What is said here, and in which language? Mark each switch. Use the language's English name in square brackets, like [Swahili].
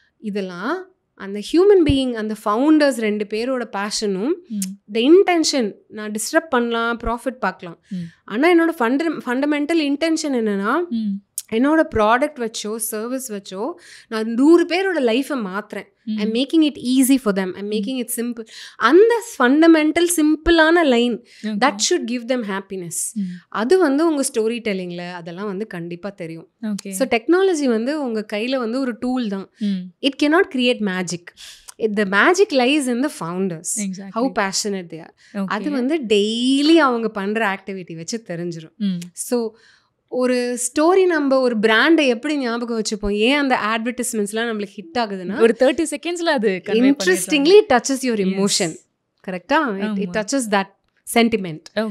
[Tamil] இதெல்லாம் அந்த human being, அந்த ஃபவுண்டர்ஸ் 2 பேரோட பேஷனும் த இன்டென்ஷன், நான் டிஸ்டர்ப் பண்ணலாம், ப்ராஃபிட் பார்க்கலாம், ஆனால் என்னோட ஃபண்டமெண்டல் இன்டென்ஷன் என்னென்னா என்னோட ப்ராடக்ட் வச்சோ சர்வீஸ் வச்சோ நான் 100 பேரோட லைஃப்பை மாற்றுறேன். [English] I'm making it easy for them, I'm making it simple. [Tamil] அந்த ஃபண்டமெண்டல் சிம்பிளான line [English] That should give them happiness. [Tamil] அது வந்து உங்கள் ஸ்டோரி டெல்லிங்கில் அதெல்லாம் வந்து கண்டிப்பாக தெரியும். ஸோ டெக்னாலஜி வந்து உங்கள் கையில் வந்து ஒரு டூல் தான். [English] It cannot create magic. The magic lies in the founders. Exactly. How passionate they are. [Tamil] அது வந்து டெய்லி அவங்க பண்ணுற ஆக்டிவிட்டி வச்சு தெரிஞ்சிடும். ஸோ ஒரு ஸ்டோரி, நம்ம ஒரு பிராண்டை எப்படி ஞாபகம் வச்சுப்போம், ஏன் அந்த அட்வர்டைஸ்மெண்ட்ஸ்லாம் நம்மளுக்கு ஹிட் ஆகுதுன்னா ஒரு 30 செகண்ட்ஸ்ல அது [English] Interestingly touches your emotion. கரெக்டா? It touches that sentiment.